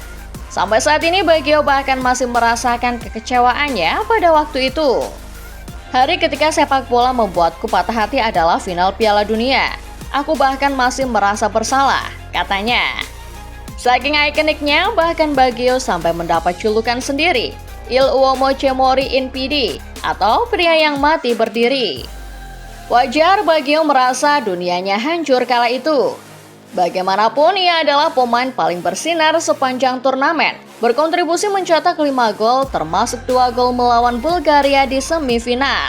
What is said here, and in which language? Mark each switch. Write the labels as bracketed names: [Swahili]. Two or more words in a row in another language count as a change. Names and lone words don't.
[Indonesian] Sampai saat ini Baggio bahkan masih merasakan kekecewaannya pada waktu itu. Hari ketika sepak bola membuatku patah hati adalah final Piala Dunia. Aku bahkan masih merasa bersalah, katanya. Saking ikoniknya, bahkan Baggio sampai mendapat julukan sendiri, [Italian] Il Uomo che mori in piedi, [Indonesian] atau pria yang mati berdiri. Wajar Baggio merasa dunianya hancur kala itu. Bagaimanapun, ia adalah pemain paling bersinar sepanjang turnamen. Berkontribusi mencetak 5 gol, termasuk 2 gol melawan Bulgaria di semifinal.